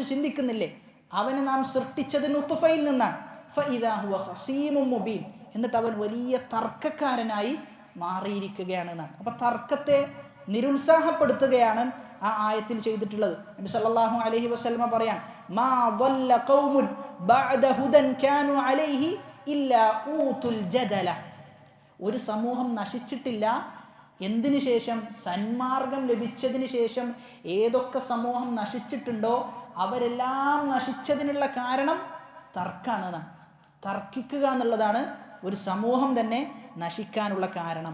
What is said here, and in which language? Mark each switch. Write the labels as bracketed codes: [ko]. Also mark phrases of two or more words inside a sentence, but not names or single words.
[ml] അവനെ നാം സൃഷ്ടിച്ചത് നുത്ഫയിൽ നിന്നാണ്. [ar] فإذا هو خصيم مبين, [ml] എന്നിട്ട് അവൻ വലിയ തർക്കക്കാരനായി മാറിയിരിക്കുകയാണ് എന്നാണ്. അപ്പം തർക്കത്തെ നിരുത്സാഹപ്പെടുത്തുകയാണ് ആ ആയത്തിൽ ചെയ്തിട്ടുള്ളത്. [ar] നബി صلى الله عليه وسلم പറയാൻ, മാ ضل قوم بعد هدى كانوا عليه إلا أوتوا الجدل. [ml] ഒരു സമൂഹം നശിച്ചിട്ടില്ല എന്തിനു ശേഷം? സന്മാർഗം ലഭിച്ചതിന് ശേഷം ഏതൊക്കെ സമൂഹം നശിച്ചിട്ടുണ്ടോ അവരെല്ലാം നശിച്ചതിനുള്ള കാരണം തർക്കാണ്. തർക്കിക്കുക എന്നുള്ളതാണ് ഒരു സമൂഹം തന്നെ നശിക്കാനുള്ള കാരണം.